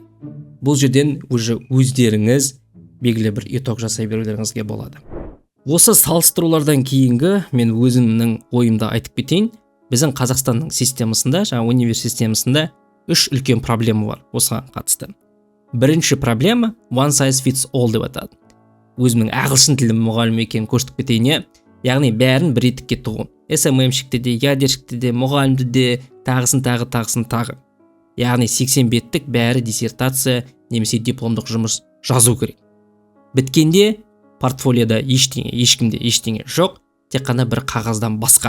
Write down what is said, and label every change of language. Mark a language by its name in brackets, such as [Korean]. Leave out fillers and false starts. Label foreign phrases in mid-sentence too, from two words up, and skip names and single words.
[Kazakh] Бұл жерден уже өздеріңіз белгілі бір итог жасай берулеріңізге болады. Осы салыстырулардан кейінгі мен өзімнің ойымды айтып кетейін. Біздің Қазақстанның системасында, жаңа универ системасында 3 үлкен проблема бар осыған қатысты. Бірінші проблема [English] one size fits all [Kazakh] деп атады. Өзімнің ағылшын тілі мұғалім екенін көрсетіп кетейін. Яғни бәрін бір етікке тығу. SMM-шікті де, ядершікті де, мұғалімді де, тағы. Яғни 80 беттік бәрі диссертация немесе дипломдық жұмыс жазу керек. Біткенде портфолиода ештеңе жоқ, тек қана бір қағаздан басқа.